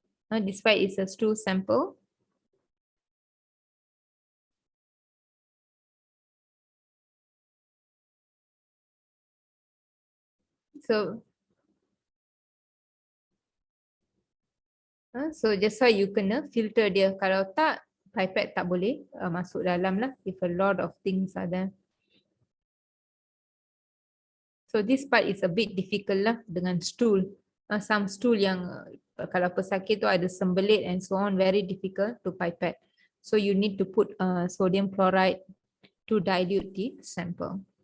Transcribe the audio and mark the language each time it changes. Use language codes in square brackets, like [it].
[en] Despite it's a stool sample. So just why you kena filter dia. [ms] Kalau tak, pipette tak boleh masuk dalam lah. [en] If a lot of things are there. So this part is a bit difficult lah dengan stool. Some stool [ms] yang kalau pesakit tu ada sembelit [en] and so on, very difficult to pipette. So you need to put sodium chloride to dilute the sample.